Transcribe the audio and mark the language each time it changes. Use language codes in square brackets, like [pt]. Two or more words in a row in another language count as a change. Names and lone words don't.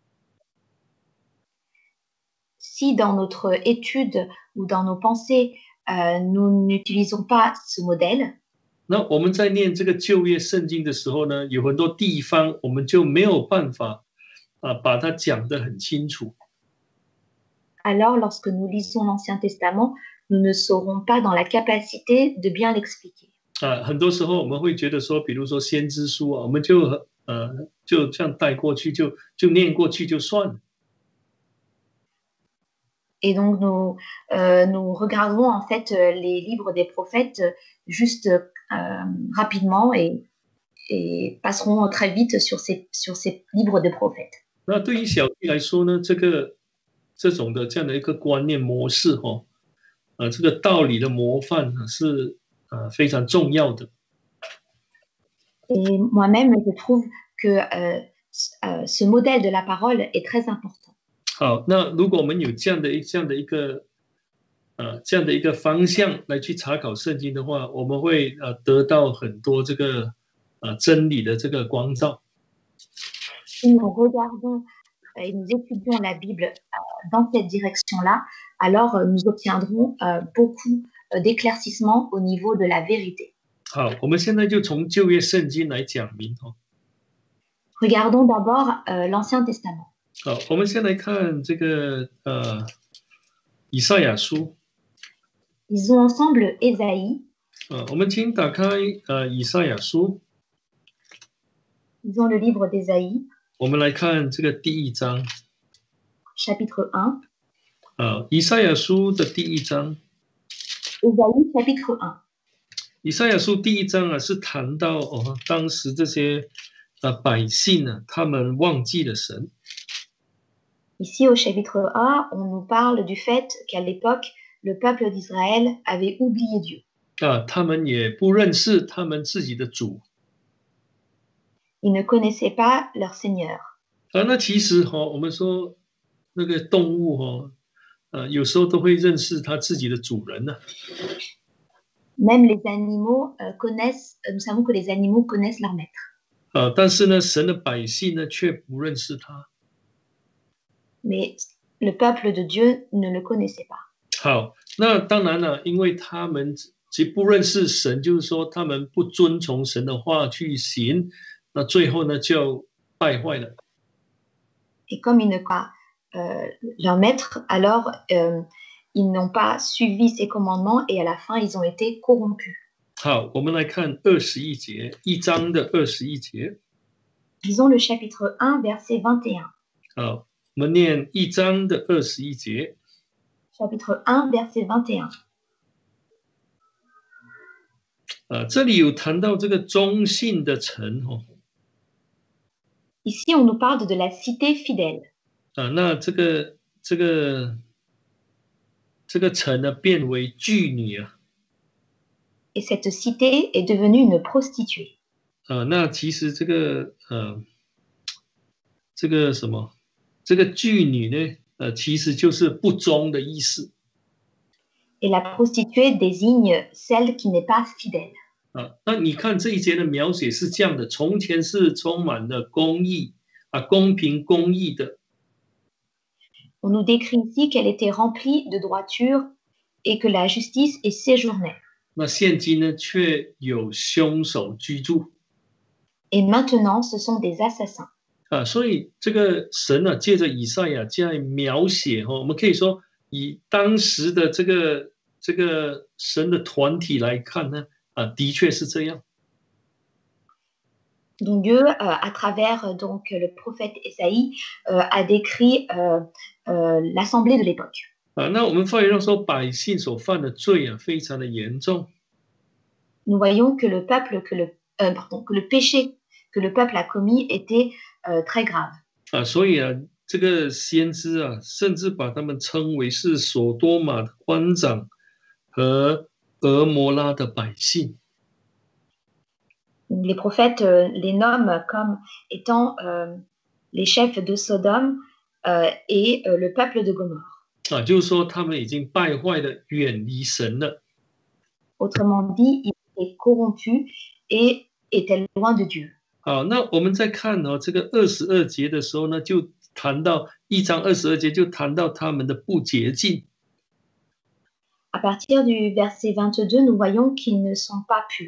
[fr] Si dans notre étude ou dans nos pensées, nous n'utilisons pas ce modèle. [zh] 那我们在念这个旧约圣经的时候呢，有很多地方我们就没有办法把它讲得很清楚。 [fr] Alors, lorsque nous lisons l'Ancien Testament, nous ne serons pas dans la capacité de bien l'expliquer. [zh] 很多时候我们会觉得说，比如说先知书我们就这样带过去，就念过去就算了。 [fr] Et donc, nous regarderons en fait les livres des prophètes juste rapidement et passerons très vite sur ces livres des prophètes. [zh] 那对于小弟来说呢，这种的这样的一个观念模式这个道理的模范是非常重要的。 [fr] Et moi-même, je trouve que ce modèle de la parole est très important. [zh] 好，那如果我们有这样的一个方向来去查考圣经的话，我们会得到很多这个真理的这个光照。 [fr] Si nous regardons et nous étudions la Bible dans cette direction-là, alors nous obtiendrons beaucoup d'éclaircissement au niveau de la vérité. [zh] 好，我们现在就从旧约圣经来讲明 [fr] Regardons d'abord l'Ancien Testament. [zh] 好，我们先来看这个以赛亚书。 [fr] Lisons ensemble Ésaïe. [zh] 我们请打开以赛亚书。 [fr] Lisons le livre d'Ésaïe. [zh] 我们来看这个第1章。 [fr] Chapitre 1. [zh] 以赛亚书的第1章。 [fr] Ésaïe chapitre 1. [zh] 以赛亚书第1章是谈到当时这些百姓他们忘记了神。 [fr] Ici, au chapitre 1, on nous parle du fait qu'à l'époque, le peuple d'Israël avait oublié Dieu. [zh] 他们也不认识他们自己的主。 [fr] Ils ne connaissaient pas leur Seigneur. [zh] 那其实我们说那个动物有时候都会认识他自己的主人呢。 [fr] Même les animaux connaissent, nous savons que les animaux connaissent leur maître. [zh] 但是呢，神的百姓呢却不认识他。 [fr] Mais le peuple de Dieu ne le connaissait pas. [zh] 好，那当然了，因为他们其实不认识神，就是说他们不遵从神的话去行，那最后呢就败坏了。 [fr] Et comme ils ne connaissent pas leur maître, alors ils n'ont pas suivi ses commandements et à la fin ils ont été corrompus. [zh] 好，我们来看21节，1章的21节。 [fr] Lisons le chapitre 1, verset 21. [zh] 好，我们念1章的21节。 [fr] Chapitre 1, verset 21. [zh] 这里有谈到这个忠信的城 [fr] Ici, on nous parle de la cité fidèle. [zh] 那这个城呢变为妓女 [fr] Et cette cité est devenue une prostituée. [zh] 那其实这个什么，这个妓女呢其实就是不忠的意思。 [fr] Et la prostituée désigne celle qui n'est pas fidèle. [zh] 那你看这一节的描写是这样的：从前是充满了公义公平公义的。 [fr] On nous décrit ici qu'elle était remplie de droiture et que la justice y séjournait. [zh] 那现今呢，却有凶手居住。 [fr] Et maintenant, ce sont des assassins. [zh] 所以这个神借着以赛亚这样描写我们可以说，以当时的这个神的团体来看呢，的确是这样。 [fr] Donc Dieu, à travers donc le prophète Ésaïe, a décrit l'assemblée de l'époque. [zh] 那我们发现到说，百姓所犯的罪非常的严重。 [fr] Nous voyons que le peuple, que le péché que le peuple a commis était très grave. [zh] 所以这个先知甚至把他们称为是所多玛的官长和俄摩拉的百姓。 [fr] Les prophètes les nomment comme étant les chefs de Sodome et le peuple de Gomorrhe. [zh] 就是说他们已经败坏的远离神了。 [fr] Autrement dit, ils étaient corrompus et étaient loin de Dieu. [zh] 好，那我们再看这个22节的时候呢，就谈到1章22节就谈到他们的不洁净。 [fr] À partir du verset 22, nous voyons qu'ils ne sont pas purs.